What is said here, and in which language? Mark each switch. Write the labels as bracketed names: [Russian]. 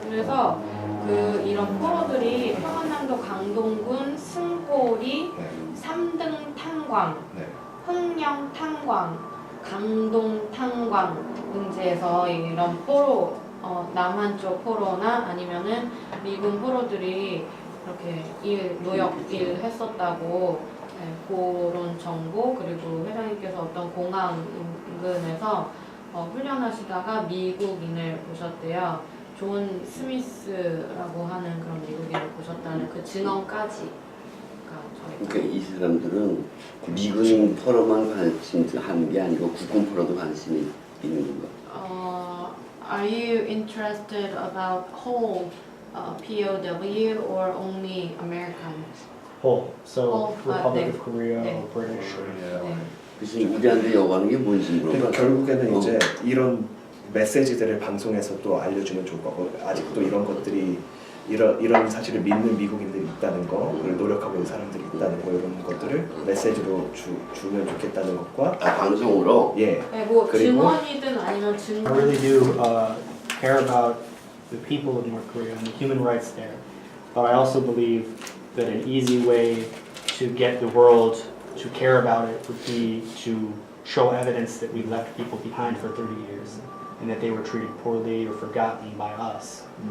[Korean] 그래서 이런 포로들이 평안남도 강동군 승포리 3등 탄광, 흥령 탄광, 강동 탄광 등지에서 이런 포로 남한 쪽 포로나 아니면은 미군 포로들이 이렇게 노역 일 했었다고 그런 정보 그리고 회장님께서 어떤 공항 인근에서 훈련하시다가 미국인을 보셨대요. 존 스미스라고 하는 그런 미국인을 보셨다는 그 증언까지. 그러니까 이 사람들은 미군 포로만 관심하는 게 아니고 국군 포로도 관심이 있는 건가? [English] Are you interested about whole POW or only American? Whole. So Whole, Republic of Korea, [Korean] 네. [English] British. [Korean] 네. 그래서 우리한테 요구하는 게 뭔지 물어봐. 그러니까 결국에는 이제 이런 메시지들을 방송에서 또 알려주면 좋을 거고 아직도 이런 것들이 이런 사실을 믿는 미국인들이 있다는 거, 그걸 노력하고 있는 사람들이 있다는 거 이런 것들을 메시지로 주면 좋겠다는 것과 방송으로. 예. 네, 뭐 그리고 증언이든 아니면 [English] I [Korean] 증언. [English] really do care about the people of North Korea and the human rights there. But I also believe that an easy way to get the world to care about it would be to show evidence that we left people behind for 30 years and that they were treated poorly or forgotten by us.